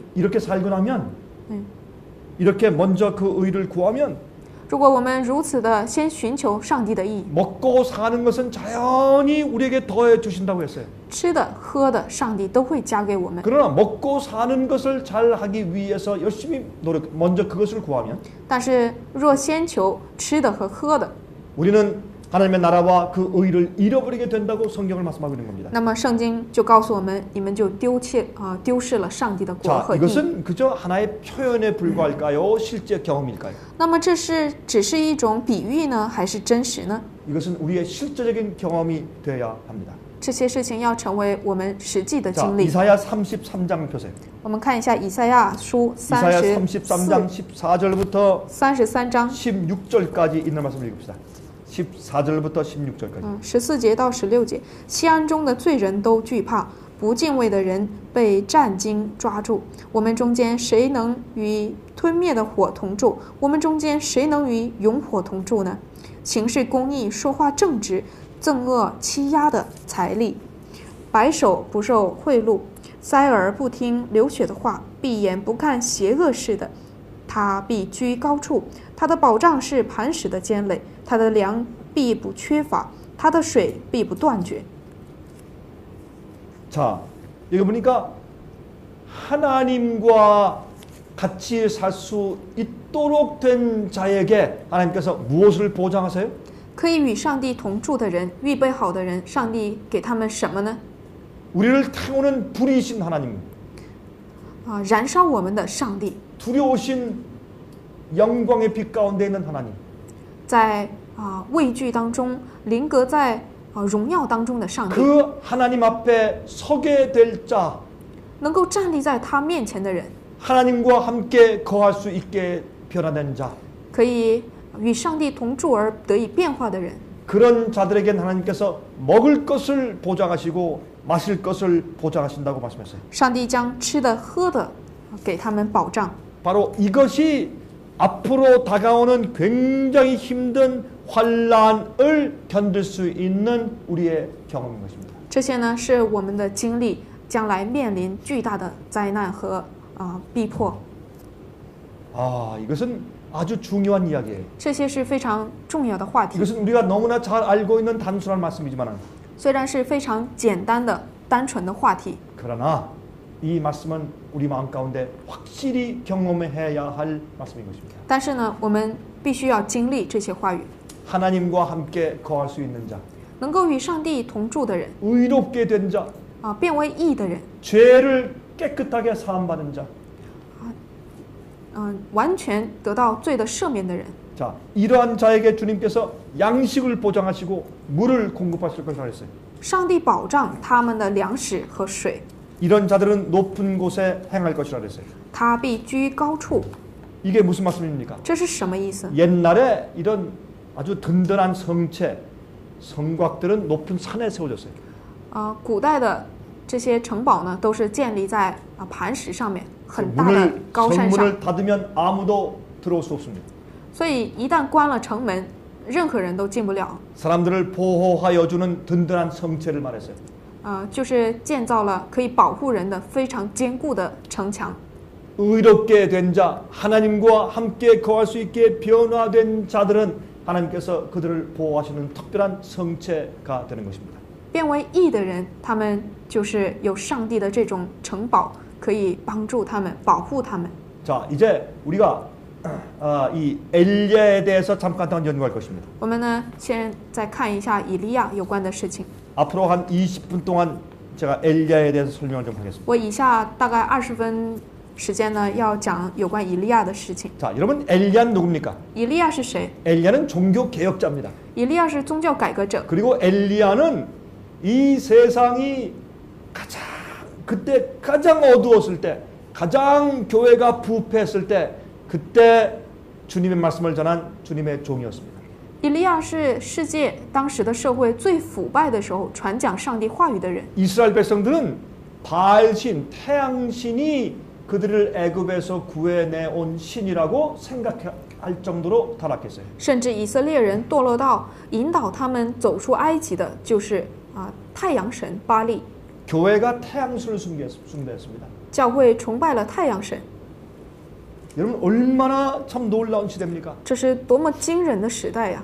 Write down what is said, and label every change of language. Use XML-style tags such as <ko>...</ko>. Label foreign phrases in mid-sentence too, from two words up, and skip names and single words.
<ko>이렇게 살고 나면 네. 이렇게 먼저 그 의를 구하면</ko> <zh>如果我们如此的先寻求上帝的意，</zh> <ko>먹고 사는 것은 자연히 우리에게 더해 주신다고 했어요.</ko> <zh>吃的喝的，上帝都会加给我们。</zh> <ko>그러나 먹고 사는 것을 잘 하기 위해서 열심히 먼저 그것을 구하면</ko> <zh>但是若先求吃的和喝的，</zh> <ko>우리는 하나님의 나라와 그 의를 잃어버리게 된다고 성경을 말씀하고 있는 겁니다.</ko> <zh>那么圣经就告诉我们，你们就丢失了上帝的国</zh> <ko>자,</ko> <zh>和义。</zh> <ko>이것은 그저 하나의 표현에 불과할까요? 실제 경험일까요?</ko> <zh>那么这是只是一种比喻呢，还是真实呢？</zh> <ko>이것은 우리의 실제적인 경험이 되어야 합니다.</ko> <zh>这些事情要成为我们实际的</zh> <ko>자,</ko> <zh>经历。</zh> <ko>이사야 33장 펴세요.</ko> <zh>我们看一下以赛亚书</zh> <ko>이사야 33장 14절부터</ko> <zh>33章</zh> <ko>16절까지 있는 말씀을 읽읍시다. 14절부터 16절까지.</ko> <zh>14 节到16节，西安中的罪人都惧怕，不敬畏的人被战惊抓住。我们中间谁能与吞灭的火同住？我们中间谁能与永火同住呢？行事公义，说话正直，憎恶欺压的财力，白手不受贿赂，塞耳不听流血的话，闭眼不看邪恶事的，他必居高处。他的保障是磐石的坚垒，他的粮必不缺乏，他的水必不断绝。</zh> <ko>자, 여기 보니까 하나님과 같이 살 수 있도록 된 자에게 하나님께서 무엇을 보장하세요?</ko> <zh>可以与上帝同住的人，预备好的人，上帝给他们什么呢？</zh> <ko>우리를 태우는 불이신 하나님,</ko> <zh>燃烧我们的上帝，</zh> <ko>두려우신 영광의 빛 가운데 있는 하나님.</ko> <zh>在畏惧当中，临格在荣耀当中的上帝，</zh> <ko>그 하나님 앞에 서게 될 자,</ko> <zh>能够站立在他面前的人，</zh> <ko>하나님과 함께 거할 수 있게 변화된 자,</ko> <zh>可以与上帝同住而得以变化的人，</zh> <ko>그런 자들에겐 하나님께서 먹을 것을 보장하시고 마실 것을 보장하신다고 말씀했어요.</ko> <zh>上帝将吃的喝的给他们保障。</zh> <ko>바로 이것이 앞으로 다가오는 굉장히 힘든 환란을 견딜 수 있는 우리의 경험인 것입니다.</ko> <zh>这些呢是我们的经历，将来面临巨大的灾难和逼迫。</zh> <ko>이것은 아주 중요한 이야기예요.</ko> <zh>这些是非常重要的话题，</zh> <ko>이것은 우리가 너무나 잘 알고 있는 단순한 말씀이지만</ko> <zh>虽然是非常简单的、单纯的话题，</zh> <ko>그러나 이 말씀은 우리 마음 가운데 확실히 경험해야 할 말씀인 것입니다.</ko> <zh>但是呢，我们必须要经历这些话语。</zh> <ko>하나님과 함께 거할 수 있는 자,</ko> <zh>能够与上帝同住的人，</zh> <ko>의롭게 된 자,</ko> <zh>变为义的人，</zh> <ko>죄를 깨끗하게 사함받은 자.</ko> <zh>完全得到罪的赦免的人。</zh> <ko>자, 이러한 자에게 주님께서 양식을 보장하시고 물을 공급하실 것이라 했어요.</ko> <zh>上帝保障他们的粮食和水，</zh> <ko>이런 자들은 높은 곳에 행할 것이라 그랬어요.</ko> <zh>他必居高处。</zh> <ko>이게 무슨 말씀입니까?</ko> <zh>这是什么意思？</zh> <ko>옛날에 이런 아주 든든한 성체, 성곽들은 높은 산에 세워졌어요.</ko> <zh>古代的这些城堡呢，都是建立在磐石上面，很大的</zh> <ko>문을</ko> <zh>高山上。</zh> <ko>성문을 닫으면 아무도 들어올 수 없습니다.</ko> <zh>所以一旦关了城门，任何人都进不了。</zh> <ko>사람들을 보호하여 주는 든든한 성체를 말했어요.</ko> <zh>就是建造了可以保护人的非常坚固的城墙。</zh> <ko>의롭게 된 자, 하나님과 함께 거할 수 있게 변화된 자들은 하나님께서 그들을 보호하시는 특별한 성체가 되는 것입니다.</ko> <zh>变为义的人，他们就是有上帝的这种城堡，可以帮助他们，保护他们。</zh> <ko>자, 이제 우리가 이 엘리야에 대해서 잠깐 더 연구할 것입니다.</ko> <zh>我们呢，先再看一下以利亚有关的事情。</zh> <ko>앞으로 한 20분 동안 제가 엘리야에 대해서 설명을 좀 하겠습니다.</ko> <zh>我以下大概20分时间呢，要讲有关以利亚的事情。</zh> <ko>자, 여러분 엘리야는 누굽니까?</ko> <zh>以利亚是谁？</zh> <ko>엘리야는 종교 개혁자입니다.</ko> <zh>以利亚是宗教改革者，</zh> <ko>그리고 엘리야는 이 세상이 그때 가장 어두웠을 때, 가장 교회가 부패했을 때, 그때 주님의 말씀을 전한 주님의 종이었습니다.</ko> <zh>以利亚是世界当时的社会最腐败的时候传讲上帝话语的人。</zh> <ko>이스라엘 백성들은 바알신, 태양신이 그들을 애굽에서 구해내온 신이라고 생각할 정도로 타락했어요.</ko> <zh>甚至以色列人堕落到引导他们走出埃及的就是太阳神巴利。</zh> <ko>교회가 태양신을 숭배했습니다.</ko> <zh>教会崇拜了太阳神，</zh> <ko>여러분 얼마나 참 놀라운 시대입니까?</ko> <zh>这是多么惊人的时代呀！</zh>